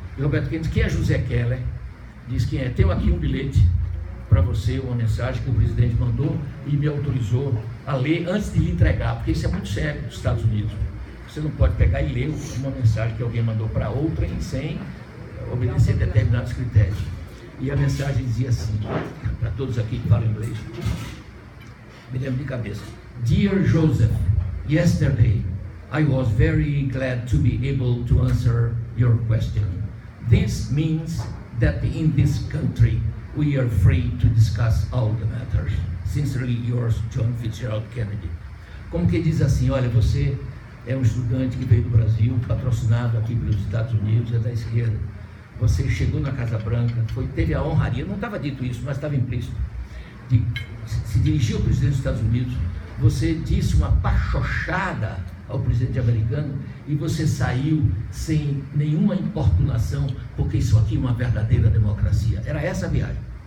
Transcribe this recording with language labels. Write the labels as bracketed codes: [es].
[pt] E Roberto Kennedy, quem é José Keller? Diz quem é. Tenho aqui um bilhete para você, uma mensagem que o presidente mandou e me autorizou a ler antes de lhe entregar, porque isso é muito sério nos Estados Unidos. Você não pode pegar e ler uma mensagem que alguém mandou para outra sem obedecer determinados critérios. E a mensagem dizia assim, para todos aqui que falam inglês, me lembro de cabeça. [en] Dear Joseph, yesterday I was very glad to be able to answer your question. This means that in this country we are free to discuss all the matters. Sincerely yours, John Fitzgerald Kennedy. [pt] Como que diz assim, olha, você é um estudante que veio do Brasil, patrocinado aqui pelos Estados Unidos, é da esquerda. Você chegou na Casa Branca, teve a honraria, não estava dito isso, mas estava implícito, de se dirigir ao presidente dos Estados Unidos. Você disse uma pachochada ao presidente americano e você saiu sem nenhuma importunação, porque isso aqui é uma verdadeira democracia. Era essa a viagem.